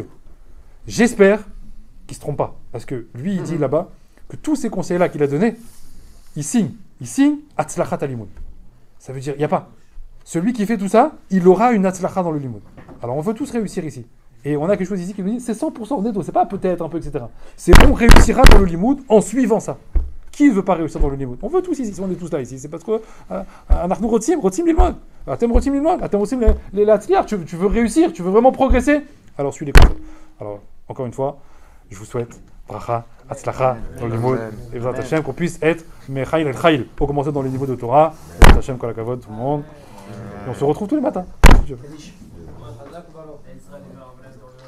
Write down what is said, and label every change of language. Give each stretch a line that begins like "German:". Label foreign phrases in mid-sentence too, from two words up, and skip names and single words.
French: J'espère qu'il se trompe pas, parce que lui, il dit là-bas que tous ces conseils-là qu'il a donnés, il signe
Hebrew: הצלחת הלימוד.
French: Ça veut dire, il n'y a pas. Celui qui fait tout ça, il aura une hatzlacha dans le limoud. Alors on veut tous réussir ici. Et on a quelque chose ici qui nous dit, c'est 100% netto, c'est pas peut-être un peu, etc. C'est on réussira dans le limoud en suivant ça. Qui ne veut pas réussir dans le limoud? On veut tous ici, on est tous là ici. C'est parce que
Hebrew: אנחנו רוצים ללמוד. אתם רוצים ללמוד. אתם רוצים להצליח.
French: Tu veux réussir, tu veux vraiment progresser. Alors suis les conseils. Alors encore une fois, je vous souhaite
Hebrew: ברכה, הצלחה
French: dans le limoud. Et
Hebrew: בעזרת השם
French: qu'on puisse être
Hebrew: מחיל אל חיל.
French: Pour commencer dans le niveau de Torah.
Hebrew: בעזרת השם כל הכבוד
French: tout le monde. Et on se retrouve tous les matins.